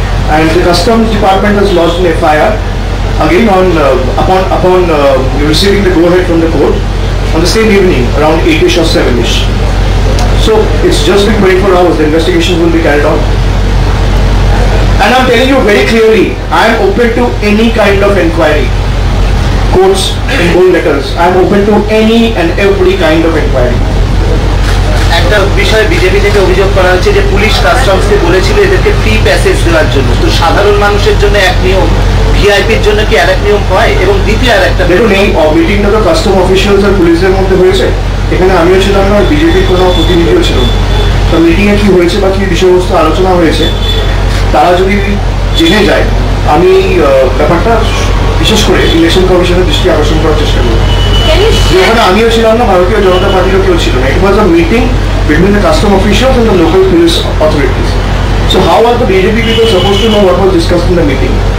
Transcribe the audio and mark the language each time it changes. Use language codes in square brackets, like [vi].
[en] And the Customs Department has lodged an FIR again on upon receiving the go-ahead from the court on the same evening around 8ish or 7ish. So it's just been 24 hours. The investigations will be carried on. And I'm telling you very clearly, I am open to any kind of inquiry. Quotes in bold letters. I am open to any and every kind of inquiry. [bn] একটা বিষয় BJP থেকে অভিযোগ করা হচ্ছে যে police কাস্টমসকে বলেছিল এদেরকে free passage দেওয়ার জন্য, তো সাধারণ মানুষের জন্য এক নিয়ম, ভিআইপির জন্য কি আরেক নিয়ম হয়? এবং দ্বিতীয় আরেকটা দেখুন, এই মিটিংটা তো কাস্টম অফিসিয়ালস আর পুলিশের মধ্যে হয়েছে। এখানে আমিও ছিলাম না, বিজেপির কোনো প্রতিনিধিও ছিল না। তো মিটিংয়ে কি হয়েছে বা কি বিষয়বস্তু আলোচনা হয়েছে তারা যদি জেনে যায়, আমি ব্যাপারটা বিশেষ করে ইলেকশন কমিশনের দৃষ্টি আকর্ষণ করার চেষ্টা করব। যেখানে আমিও ছিলাম না, ভারতীয় জনতা পার্টিরও কেউ ছিল না। [en] It was a meeting between the custom officials and the local police authorities. So how are the BJP people supposed to know what was discussed in the meeting?